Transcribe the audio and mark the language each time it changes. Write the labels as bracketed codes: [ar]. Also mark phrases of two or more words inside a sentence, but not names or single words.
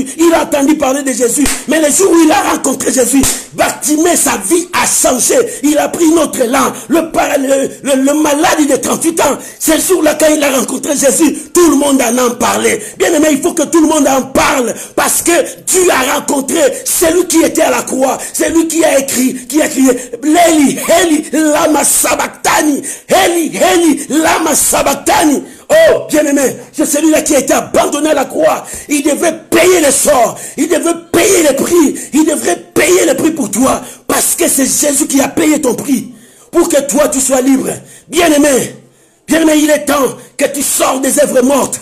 [fr] Il a entendu parler de Jésus. Mais le jour où il a rencontré Jésus, Bartimée, sa vie a changé. Il a pris une autre élan. Le malade de 38 ans, c'est le jour-là quand il a rencontré Jésus, tout le monde en parlait. Bien aimé, il faut que tout le monde en parle. Parce que tu as rencontré celui qui était à la croix. Celui qui a écrit, qui a crié, [arc] Eli, Eli, lama sabachthani. Eli, Eli, lama sabachthani. [fr] Oh, bien-aimé, c'est celui-là qui a été abandonné à la croix. Il devait payer le sort. Il devait payer le prix. Il devrait payer le prix pour toi. Parce que c'est Jésus qui a payé ton prix. Pour que toi, tu sois libre. Bien-aimé, bien-aimé, il est temps que tu sors des œuvres mortes.